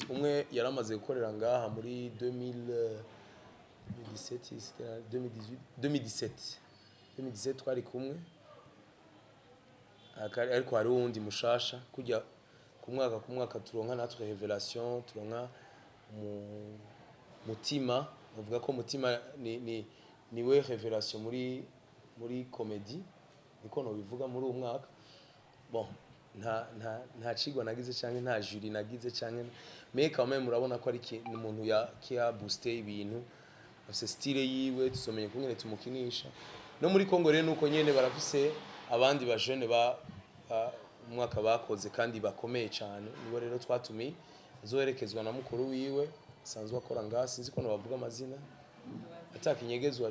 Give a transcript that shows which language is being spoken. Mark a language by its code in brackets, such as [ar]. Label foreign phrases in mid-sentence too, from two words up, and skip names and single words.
[rn] Umwe yaramaze gukorera ngaha muri 2017 twari kumwe, ariko hari uwundi mushasha kujya ku mwaka turonka natwe revelation, turonka mutima. Bavuga ko mutima niwe revelation muri comedy, niko no bivuga muri uwo mwaka. Bon, nta cigwa nagize canke nta jury nagize canke, [fr] mais quand même [rn] murabona ko ari umuntu ya booster ibintu, afise style yiwe, tuzomenye kungene tumukinisha. No muri Congo rero nuko nyene barafise abandi ba jeune umwaka bakoze kandi bakomeye cyane, nibo rero twatumiye. Azoherekezwa na mukuru wiwe sanzwe akora ngaha, sinzi ko bavuga amazina, atakinyegezwa.